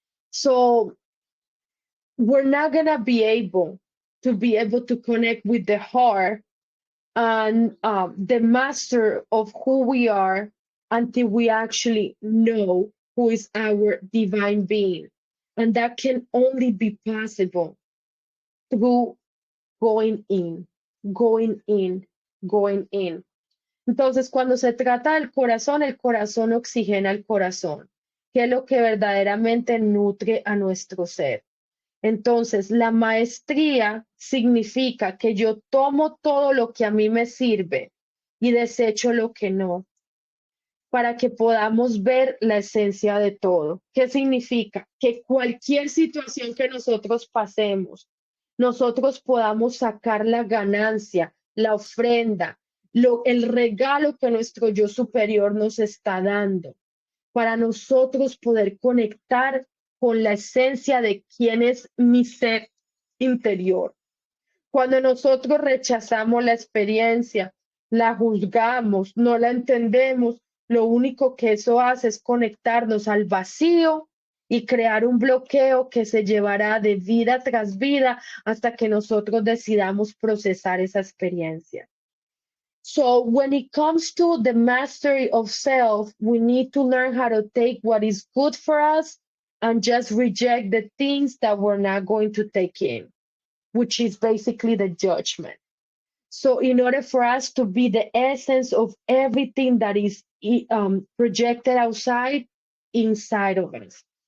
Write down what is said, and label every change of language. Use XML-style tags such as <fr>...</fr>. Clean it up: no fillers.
<en>So we're not gonna be able to connect with the heart and the master of who we are until we actually know who is our divine being. And that can only be possible through going in, going in, going in.</en> <es>Entonces, cuando se trata del corazón, el corazón oxigena el corazón, que es lo que verdaderamente nutre a nuestro ser. Entonces, la maestría significa que yo tomo todo lo que a mí me sirve y desecho lo que no, para que podamos ver la esencia de todo. ¿Qué significa? Que cualquier situación que nosotros pasemos, nosotros podamos sacar la ganancia, la ofrenda, el regalo que nuestro yo superior nos está dando, para nosotros poder conectar con la esencia de quién es mi ser interior. Cuando nosotros rechazamos la experiencia, la juzgamos, no la entendemos, lo único que eso hace es conectarnos al vacío y crear un bloqueo que se llevará de vida tras vida hasta que nosotros decidamos procesar esa experiencia.</es> <en>So when it comes to the mastery of self, we need to learn how to take what is good for us and just reject the things that we're not going to take in, which is basically the judgment. So in order for us to be the essence of everything that is projected outside, inside of us.</en>